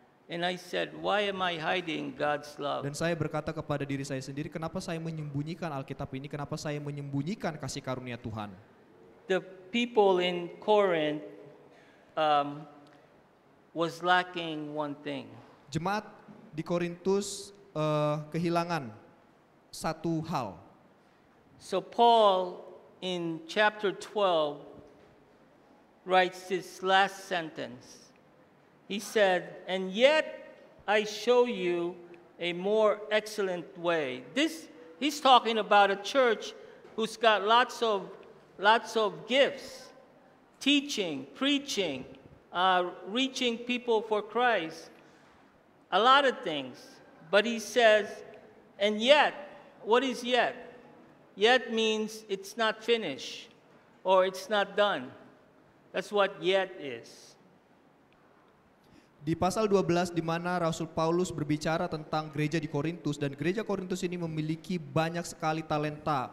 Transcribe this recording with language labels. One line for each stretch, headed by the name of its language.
English: And I said, why am I hiding God's love?
Indonesian: Dan saya berkata kepada diri saya sendiri, kenapa saya menyembunyikan Alkitab ini? Kenapa saya menyembunyikan kasih karunia Tuhan?
English: The people in Corinth was lacking one thing.
Indonesian: Jemaat di Korintus kehilangan satu hal.
English: So Paul in chapter 12 writes this last sentence. He said, and yet I show you a more excellent way. He's talking about a church who's got lots of gifts, teaching, preaching, reaching people for Christ, a lot of things. But he says, and yet, what is yet? Yet means it's not finished or it's not done. That's what yet is.
Indonesian: Di pasal 12 di mana Rasul Paulus berbicara tentang gereja di Korintus, dan gereja Korintus ini memiliki banyak sekali talenta.